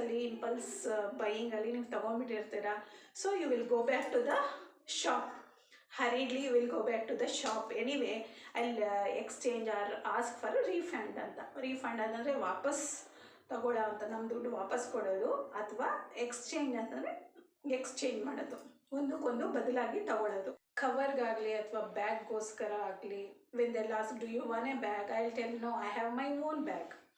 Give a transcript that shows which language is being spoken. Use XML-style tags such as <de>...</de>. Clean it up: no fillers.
<kn>Impulse ಬೈಯಿಂಗಲ್ಲಿ ನೀವು ತೊಗೊಂಡ್ಬಿಟ್ಟಿರ್ತೀರ.</kn> <en>So you will go back to the shop. hurriedly you will go back to the shop. Anyway, I'll exchange or ask for a refund ಅಂತ.</en> <kn>Refund ಅಂತಂದರೆ ವಾಪಸ್ ತಗೊಳ್ಳೋ ಅಂತ, ನಮ್ಮ ದುಡ್ಡು ವಾಪಸ್ ಕೊಡೋದು. ಅಥವಾ ಎಕ್ಸ್ಚೇಂಜ್ ಅಂತಂದರೆ ಎಕ್ಸ್ಚೇಂಜ್ ಮಾಡೋದು, ಒಂದಕ್ಕೊಂದು ಬದಲಾಗಿ ತಗೊಳ್ಳೋದು. ಕವರ್ಗಾಗಲಿ ಅಥವಾ ಬ್ಯಾಗ್ಗೋಸ್ಕರ ಆಗಲಿ,</kn> <en>When they last do you want a bag, I will tell no I have my own bag.</en>